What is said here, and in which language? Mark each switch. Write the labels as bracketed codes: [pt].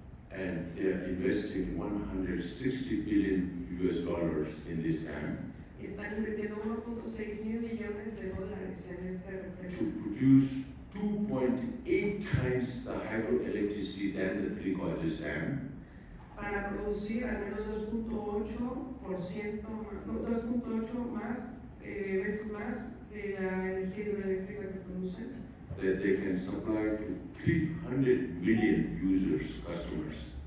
[en] And they are investing $160 billion in this dam. [es] Y están invirtiendo 1.6 mil millones de dólares en esta represa. [en] To produce 2.8 times the hydroelectricity than the Three Gorges Dam. [es] Para producir al menos 2.8 más, veces más de la energía hidroeléctrica que producen. [en] That they can supply to 300 million users, customers.